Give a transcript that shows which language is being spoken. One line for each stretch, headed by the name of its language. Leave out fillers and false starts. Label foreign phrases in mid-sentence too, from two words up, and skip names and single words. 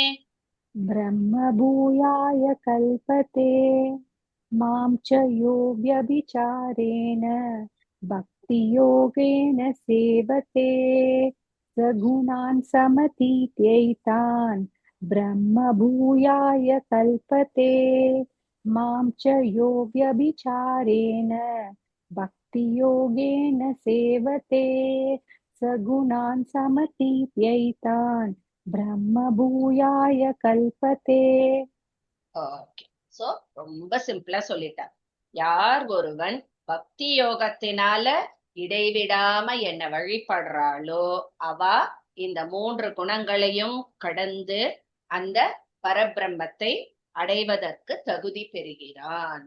Sanskrit: मां च यो व्यभिचारेण भक्तियोगेन सेवते सगुणान् समतीत्यैतान् ब्रह्म भूयाय कल्पते. मां च यो व्यभिचारेण भक्तियोगेन सेवते सगुणान् समतीत्यैतान् ब्रह्म भूयाय कल्पते.
Tamil: ஓகே. சோ ரொம்ப சிம்பிளா சொல்லிட்டார். யார் ஒருவன் பக்தி யோகத்தினால இடைவிடாம என்ன வழிபடுறாளோ அவ இந்த 3 குணங்களையும் கடந்து அந்த பரபிரம்மத்தை அடைவதற்கு தகுதி பெறுகிறான்.